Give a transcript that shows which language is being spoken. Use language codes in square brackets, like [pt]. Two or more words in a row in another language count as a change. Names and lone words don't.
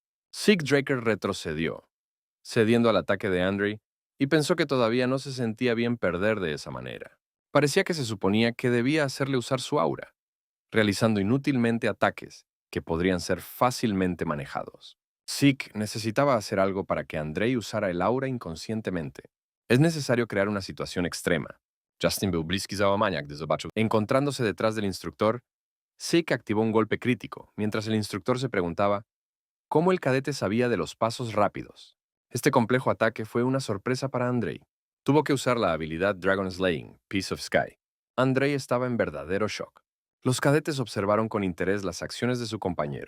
[es] Sig Draker retrocedió, cediendo al ataque de Andrei, y pensó que todavía no se sentía bien perder de esa manera. Parecía que se suponía que debía hacerle usar su aura, realizando inútilmente ataques que podrían ser fácilmente manejados. Zeke necesitaba hacer algo para que Andrei usara el aura inconscientemente. Es necesario crear una situación extrema. [pl] Justin był bliski załamania, gdy zobaczył. [es] Encontrándose detrás del instructor, Zeke activó un golpe crítico, mientras el instructor se preguntaba cómo el cadete sabía de los pasos rápidos. Este complejo ataque fue una sorpresa para Andrei. Tuvo que usar la habilidad Dragon Slaying, Piece of Sky. Andrei estaba en verdadero shock. Los cadetes observaron con interés las acciones de su compañero.